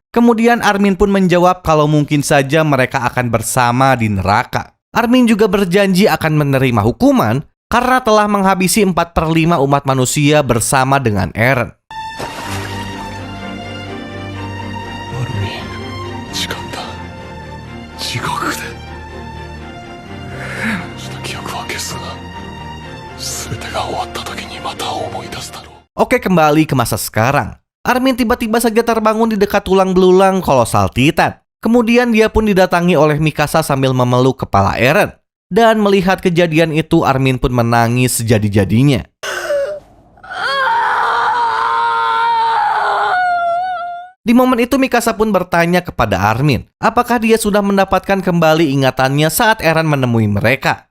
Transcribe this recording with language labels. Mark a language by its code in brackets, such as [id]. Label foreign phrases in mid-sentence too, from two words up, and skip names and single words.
[id] Kemudian Armin pun menjawab kalau mungkin saja mereka akan bersama di neraka. Armin juga berjanji akan menerima hukuman karena telah menghabisi 4/5 umat manusia bersama dengan Eren. Armin, [ja] 時間だ。地獄で。した記憶は消すが、全てが終わった時にまた思い出すだろう。 [id] Oke, kembali ke masa sekarang. Armin tiba-tiba saja terbangun di dekat tulang belulang kolosal Titan. Kemudian dia pun didatangi oleh Mikasa sambil memeluk kepala Eren. Dan melihat kejadian itu, Armin pun menangis sejadi-jadinya. Di momen itu Mikasa pun bertanya kepada Armin, apakah dia sudah mendapatkan kembali ingatannya saat Eren menemui mereka.